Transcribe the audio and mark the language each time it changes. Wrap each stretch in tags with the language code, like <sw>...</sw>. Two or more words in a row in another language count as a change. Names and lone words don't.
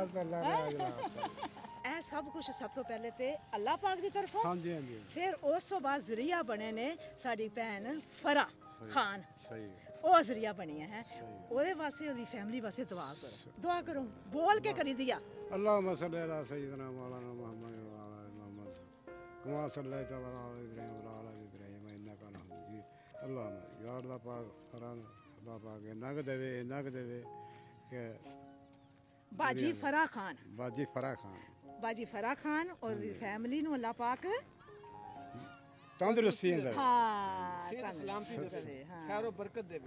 <pa>ਬਸ ਅੱਲਾਹ ਨੇ ਅੱਜ ਲਾ ਦਿੱਤਾ। ਇਹ ਸਭ ਕੁਝ ਸਭ ਤੋਂ ਪਹਿਲੇ ਤੇ ਅੱਲਾਹ ਪਾਕ ਦੀ ਤਰਫੋਂ ਹਾਂਜੀ ਹਾਂਜੀ ਫਿਰ ਉਸ ਤੋਂ ਬਾਅਦ ਜ਼ਰੀਆ ਬਣੇ ਨੇ ਸਾਡੀ ਭੈਣ ਫਰਾ ਖਾਨ ਸਹੀ ਉਹ ਜ਼ਰੀਆ ਬਣੀ ਹੈ ਉਹਦੇ ਵਾਸਤੇ ਉਹਦੀ ਫੈਮਿਲੀ ਵਾਸਤੇ ਦੁਆ ਕਰੋ ਬੋਲ ਕੇ ਕਰੀ ਦਿਆ</pa> <ar>اللهم صل على سيدنا مولانا محمد وعلى ال محمد كما صليت على ابراهيم وعلى ال ابراهيم انك حميد مجيد اللهم يا الله</ar> <pa>پاک فران اللہ پاک نگ دیوے نگ دیوے کہ ਬਾਜੀ ਫਰਾ ਖਾਨ ਬਾਜੀ ਫਰਾ ਖਾਨ ਬਾਜੀ ਫਰਾ ਖਾਨ ਔਰ ਦੀ ਫੈਮਿਲੀ ਨੂੰ ਅੱਲਾਹ ਪਾਕ ਤੰਦਰੁਸਤੀ ਦੇ ਹਾਂ ਸਿਹਤ ਸਲਾਮਤੀ ਦੇ ਕਰੇ, ਹਾਂ। ਖੈਰ ਉਹ ਬਰਕਤ ਦੇਵੇ</pa>